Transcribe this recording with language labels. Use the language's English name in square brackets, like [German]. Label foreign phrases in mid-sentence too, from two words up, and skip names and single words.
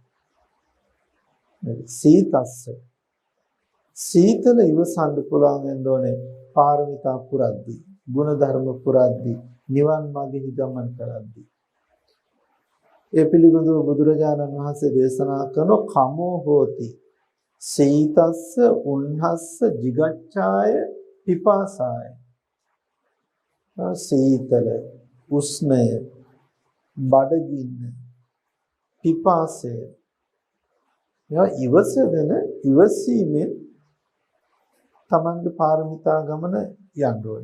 [Sinhala] සීතස්ස සීතල ඉවසන්න පුළුවන් වෙන්න ඕනේ පාරමිතා පුරද්දී, ගුණ ධර්ම පුරද්දී, නිවන් මාර්ගෙහි ගමන් කරද්දී. ඒ පිළිබඳව බුදුරජාණන් වහන්සේ දේශනා කරන [Pali] කමෝ හෝති සීතස්ස උන්හස්ස jigacchāya පිපාසාය. [Sinhala] සීතල, උෂ්ණය, බඩගින්න, පිපාසය. මේවා ඉවසගෙන ඉවසීමෙන් තමන්ගේ පාරමිතා ගමන යන්න ඕනේ.